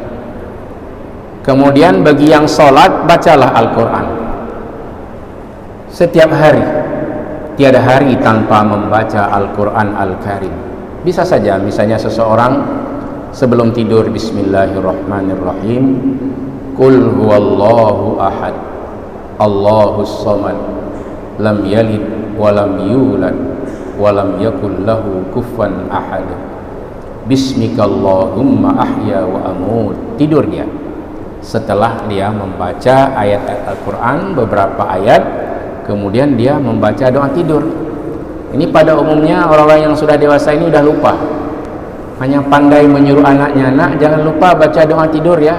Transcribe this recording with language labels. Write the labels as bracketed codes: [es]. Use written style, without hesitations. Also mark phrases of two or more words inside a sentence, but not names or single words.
[id] Kemudian bagi yang sholat, bacalah Al-Quran setiap hari. Tiada hari tanpa membaca [ar] القرآن الكريم. [id] Bisa saja misalnya seseorang sebelum tidur, Bismillahirrahmanirrahim, [ar] قل هو الله أحد الله الصمد لم يلد ولم يولد ولم يكن له كفوا أحد باسمك اللهم أحيا وأموت. [id] Tidur dia. Setelah dia membaca ayat-ayat Al-Quran, beberapa ayat, kemudian dia membaca doa tidur. Ini pada umumnya orang-orang yang sudah dewasa ini udah lupa, hanya pandai menyuruh anaknya, nak jangan lupa baca doa tidur ya.